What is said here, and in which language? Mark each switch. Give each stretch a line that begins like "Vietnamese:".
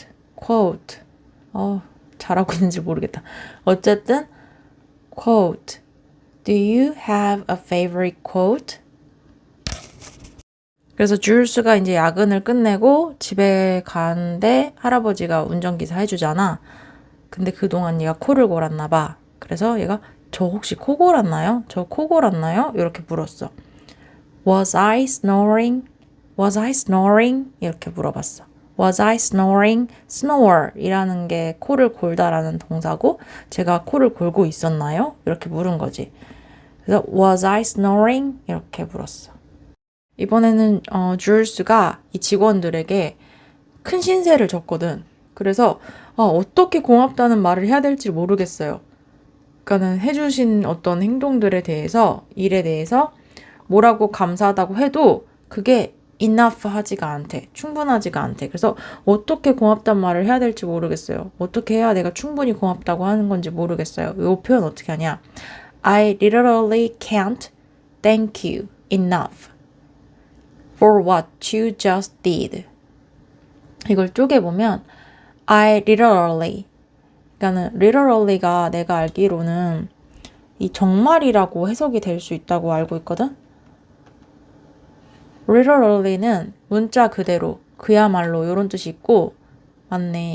Korean: quote. 잘하고 있는지 모르겠다. 어쨌든
English: quote. Do you have a favorite quote?
Korean: 그래서 줄스가 이제 야근을 끝내고 집에 가는데 할아버지가 운전기사 해주잖아. 근데 그동안 얘가 코를 골았나 봐. 그래서 얘가 저 혹시 코 골았나요? 저 코 골았나요? 이렇게 물었어.
English: Was I snoring? Was I snoring?
Korean: 이렇게 물어봤어.
English: Was I snoring?
Korean: snore 이라는 게 코를 골다라는 동사고 제가 코를 골고 있었나요? 이렇게 물은 거지. 그래서
English: was I snoring?
Korean: 이렇게 물었어. 이번에는 줄스가 이 직원들에게 큰 신세를 졌거든. 그래서 어떻게 고맙다는 말을 해야 될지 모르겠어요. 그러니까는 해주신 어떤 행동들에 대해서, 일에 대해서 뭐라고 감사하다고 해도 그게 enough 하지가 않대. 충분하지가 않대. 그래서 어떻게 고맙다는 말을 해야 될지 모르겠어요. 어떻게 해야 내가 충분히 고맙다고 하는 건지 모르겠어요. 이 표현 어떻게 하냐.
English: I literally can't thank you enough for what you just did.
Korean: 이걸 쪼개보면 I literally 그러니까는 literally가 내가 알기로는 이 정말이라고 해석이 될 수 있다고 알고 있거든. literally는 문자 그대로 그야말로 이런 뜻이 있고 맞네.